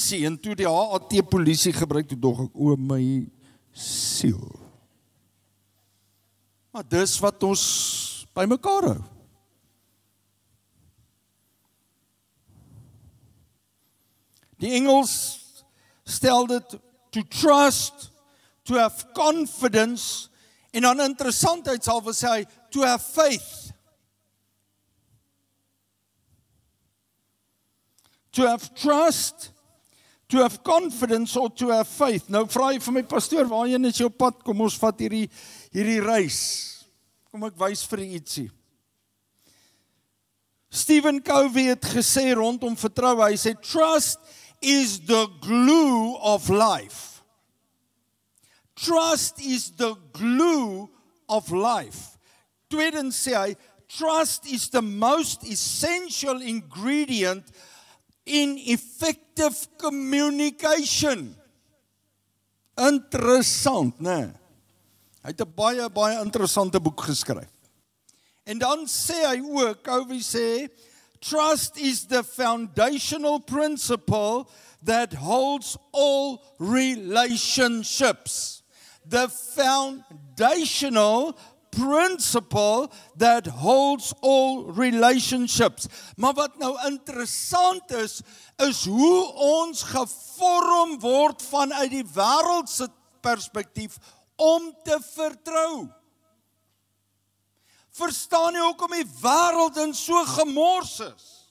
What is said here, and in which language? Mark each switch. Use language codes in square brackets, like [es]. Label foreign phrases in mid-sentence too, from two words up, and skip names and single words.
[af] En toe die HAT polisie gebruik, toe dog ek, o my siel. Maar dis wat ons by mekaar hou. Die Engels stel dit [en] to trust, to have confidence, [af] en dan interessantheidshalwe sê hy, [en] to have faith. To have trust, to have confidence, or to have faith. [af] Nou vra jy vir my, pastoor, waarheen is jou pad? Kom ons vat hierdie reis. Kom ek wys vir ietsie. Stephen Covey het gesê rondom vertroue, hy sê, [en] trust is the glue of life. Trust is the glue of life. [af] Tweedens sê hy, [en] trust is the most essential ingredient in effective communication. [af] Interessant, né? Hy het 'n baie interessante boek geskryf. En dan sê hy ook, Covey sê, [en] trust is the foundational principle that holds all relationships. The foundational principle that holds all relationships. [af] Maar wat nou interessant is hoe ons gevorm word vanuit die wêreldse perspektief om te vertrou. Verstaan jy hoekom die wêreld in so gemors is?